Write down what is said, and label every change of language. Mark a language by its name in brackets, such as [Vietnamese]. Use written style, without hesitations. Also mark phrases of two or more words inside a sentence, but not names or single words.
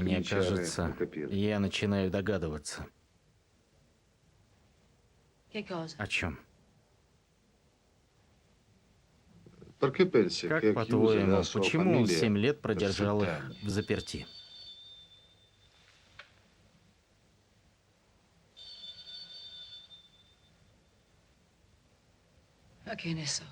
[Russian] Мне [Italian] cominciare a [Russian] кажется, [Italian] capire. [Russian] я начинаю догадываться. [Italian] Che cosa? [Russian] О чем? [Italian] Perché pensi [Russian] Как, [Italian] che chiuse [Russian] по-твоему, [Italian] la sua [Russian] почему он [Italian] famiglia [Russian] 7 лет [Italian] per [Russian] продержал 7 их [Italian] anni? [Russian] в заперти? [Italian] Ma che ne so.